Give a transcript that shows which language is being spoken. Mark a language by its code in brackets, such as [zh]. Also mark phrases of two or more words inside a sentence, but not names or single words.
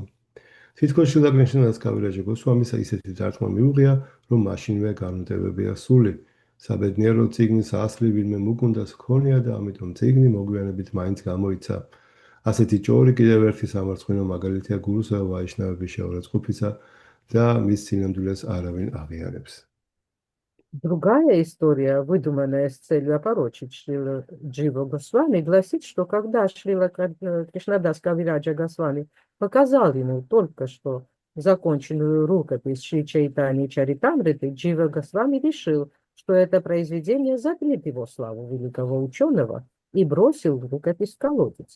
[ka] თითქოს შილა კრიშნა დას კავირაჯა გოსვამისა ისეთი დარტყმა მიუღია, რომ მაშინვე განმტევებია სული. საბედნიერო წიგნის ასლი ვინმე მუკუნდას ჰქონია და ამიტომ წიგნი მოგვიანებით მაინც გამოიცა. ასეთი ჭორი კიდევ ერთი სამარცხვინო მაგალითია გურუსა ვაიშნავების შეურაცხყოფისა და მის სინამდვილეს аравин აღიარებს. [ru] Другая история, выдуманная с целью опорочить Шрила Джива Госвами, гласит, что когда Шрила Кришнадас Кавираджа Госвами показал ему только что законченную рукопись Шри Чайтани Чаритамриты, Джива Госвами решил, что это произведение затлит его славу великого ученого и бросил рукопись в колодец.